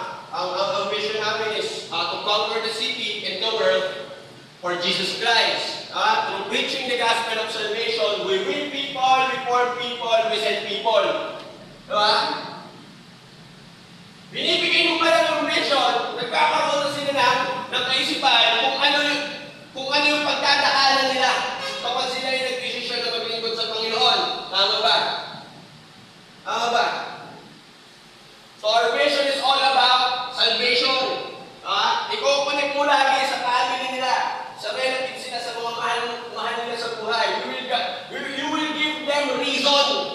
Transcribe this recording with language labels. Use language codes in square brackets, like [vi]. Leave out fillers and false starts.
[tl] Ang vision namin [en] is to conquer the city and the world for Jesus Christ. Through preaching the gospel of salvation, we win people, we form people, we send people. [tl] Diba? Binibigay mo pala ng vision, nagkakaroon na sila ng kaisipan kung ano yung pagdadaanan nila kapag sila ay nag-desisyon na maglingkod sa Panginoon. Tama ba? Tama ba? [en] So our vision is all about salvation. [tl] Iko-connect mo lagi sa family nila, sa relatives nila, sa mga mahal nila sa buhay. [en] You will give them reason.